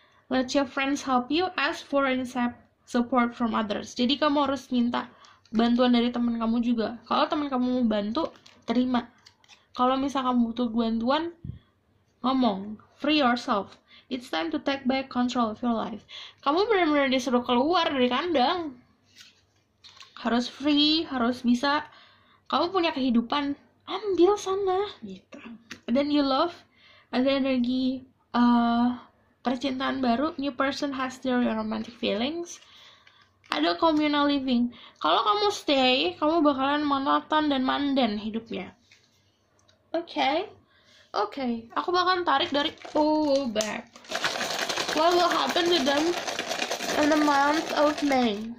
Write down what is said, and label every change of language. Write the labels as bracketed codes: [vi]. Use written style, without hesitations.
[en] Let your friends help you, ask for and accept support from others. [id] Jadi kamu harus minta bantuan dari teman kamu juga. Kalau teman kamu mau bantu, terima. Kalau misal kamu butuh bantuan, ngomong, [en] free yourself. It's time to take back control of your life. [id] Kamu benar-benar disuruh keluar dari kandang. Harus free, harus bisa. Kamu punya kehidupan, ambil sana gitu. Dan [en] you love, [id] ada energi percintaan baru, [en] new person has their romantic feelings. [id] Ada [en] communal living. [id] Kalau kamu stay, kamu bakalan monoton dan manden hidupnya. Oke. Aku bakalan tarik dari back. [en] What will happen to them in the month of May?